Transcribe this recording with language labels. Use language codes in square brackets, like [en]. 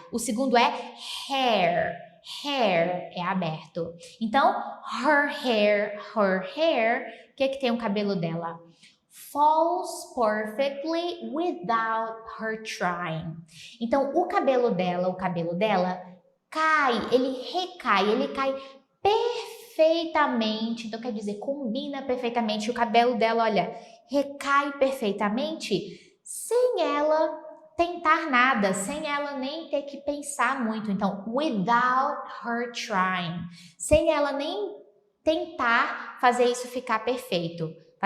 [pt] O segundo é hair é aberto. Então, her hair, o que tem o cabelo dela? [en] Falls perfectly without her trying. [pt] Então, o cabelo dela cai, ele cai perfeitamente. Então, quer dizer, combina perfeitamente. O cabelo dela, olha, recai perfeitamente sem ela tentar nada, sem ela nem ter que pensar muito. [en] Então, without her trying. [pt] Sem ela nem tentar fazer isso ficar perfeito.